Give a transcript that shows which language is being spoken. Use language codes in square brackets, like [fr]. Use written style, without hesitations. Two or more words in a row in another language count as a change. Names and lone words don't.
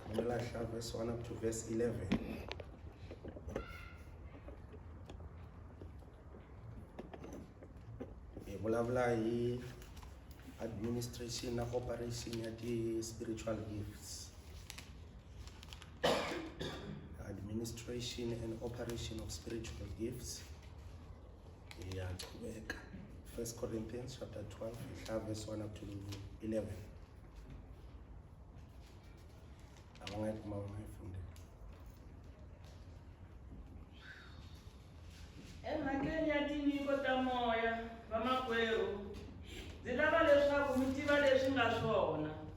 [en] verse 1 up to verse 11. [ts] Vulavula hi administration na operation ya ti [en] spiritual gifts. Administration and operation of spiritual gifts. Yeah, 1 Corinthians chapter 12, verse 1 up to 11. [ts] Emhakeni ya tinyiko ta moya va makwerhu ndzi lava leswaku mi tiva leswi nga swona.